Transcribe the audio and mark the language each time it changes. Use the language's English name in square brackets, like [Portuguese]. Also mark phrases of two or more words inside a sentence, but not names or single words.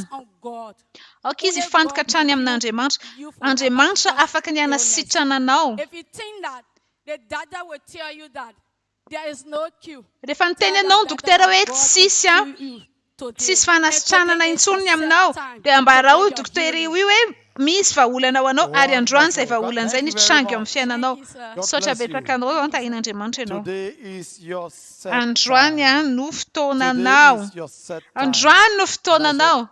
[Malagasy] Aoka izy hifantoka hatrany amin'Andriamanitra. Andriamanitra afaka ny hanasitrana anao. [English] If you think that the doctor will tell you that there is no cure. [Malagasy] Rehefa niteny anao ny dokotera hoe tsisy fanasitranana intsony aminao dia ambara ho dokotera io hoe misy vahaolana ho anao ary androany izay vahaolana izay nitrango eo amin'ny fiainanao. Saotra betaka anao eo tahin'Andriamanitra ianao. Androany no fotoananao. Androany no fotoananao.